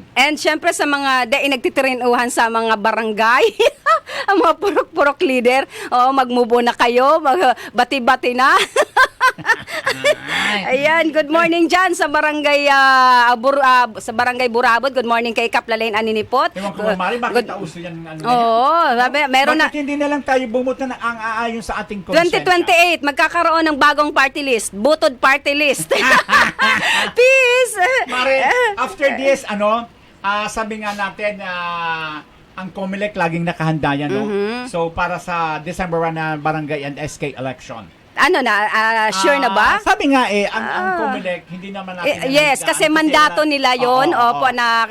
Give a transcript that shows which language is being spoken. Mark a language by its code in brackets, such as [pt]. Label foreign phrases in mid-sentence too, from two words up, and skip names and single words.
[tl] And syempre sa mga nagtitirinuhan sa mga barangay, ang mga purok-purok leader, magmubo na kayo, bati-bati na. Ayan, good morning dyan sa barangay sa barangay Burabot. Good morning kay Kaplalain Aninipot. Ewan ko, Mari, bakit tauso yan? Meron na. Bakit hindi na lang tayo bumuto na ang aayon sa ating konsensya? 2028, magkakaroon ng bagong party list. Butod party list. Peace! [en] Mari, after this, [tl] sabi nga natin, ang COMELEC laging nakahanda yan, no? So, para sa December 1 na barangay and SK election. Sure na ba? Sabi nga ang COMELEC, hindi naman natin Yes, kasi mandato nila yon. Opo, na